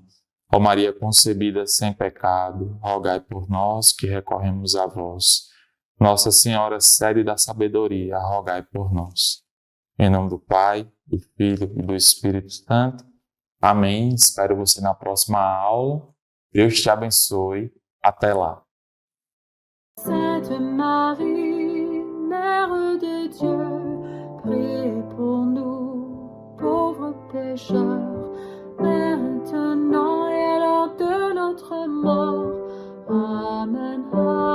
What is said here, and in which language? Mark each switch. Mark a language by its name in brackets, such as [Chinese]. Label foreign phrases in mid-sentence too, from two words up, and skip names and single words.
[Portuguese] Ó Maria concebida sem pecado, rogai por nós que recorremos a vós. Nossa Senhora, sede da sabedoria, rogai por nós. Em nome do Pai, do Filho e do Espírito Santo. Amém. Espero você na próxima aula. Deus te abençoe. Até lá. [French] Sainte Marie, Mère de Dieu, priez pour nous, pauvres pécheurs, maintenant et à l'heure de notre mort. Amen.